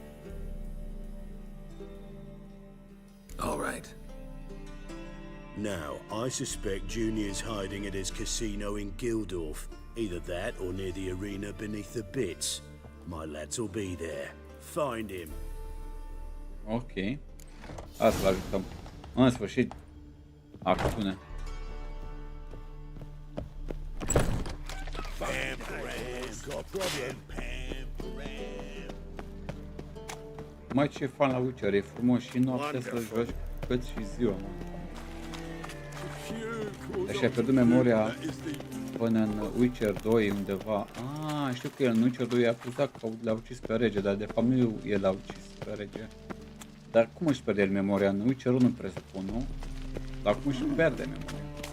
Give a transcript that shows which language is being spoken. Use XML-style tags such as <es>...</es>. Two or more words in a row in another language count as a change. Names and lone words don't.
<en>All right. Now, I suspect Junior's hiding at his casino in Gildorf. Either that or near the arena beneath the bits. My lads will be there. Find him.</en> <ro>Ok. Hai să-l ajutăm. În sfârșit, acțiune. Mai ce fan la Witcher, e frumos și noaptea să-l joci cât și ziua, mă. Deci ai pierdut memoria până în Witcher 2 undeva. Știu că el în Witcher 2 i-a acuzat că l-a ucis pe rege, dar de fapt nu el l-a ucis pe rege. Dar cum își pierde el memoria? În Witcher 1 presupun, nu? Dar cum își pierde memoria?</ro>